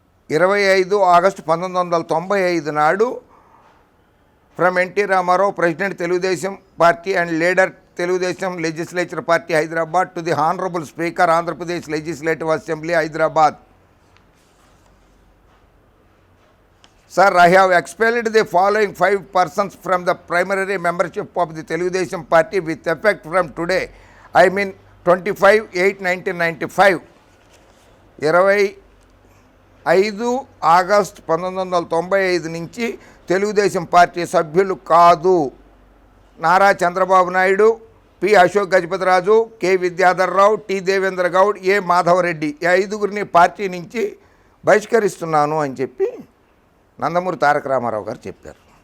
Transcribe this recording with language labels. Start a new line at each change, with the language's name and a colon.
English: 25 August 1995 Nadu from NT Ramarao, president Telugu Desam party and leader Telugu Desam legislature party Hyderabad to the honourable speaker Andhra Pradesh legislative assembly Hyderabad. Sir, I have expelled the following 5 persons from the primary membership of the Telugudesam party with effect from today. I mean 25/8/1995.
Telugu: 25 August 1995 నుంచి Telugu Desam party సభ్యులు కాదు Nara Chandrababu Naidu, P Ashok Gajapathiraju, K Vidyadhar Rao, T Devendra Goud, ఏ మాధవరెడ్డి, ఈ 5గురిని party నుంచి బహిష్కరిస్తున్నాను అని చెప్పి నందమూరి తారక రామారావు గారు చెప్పారు.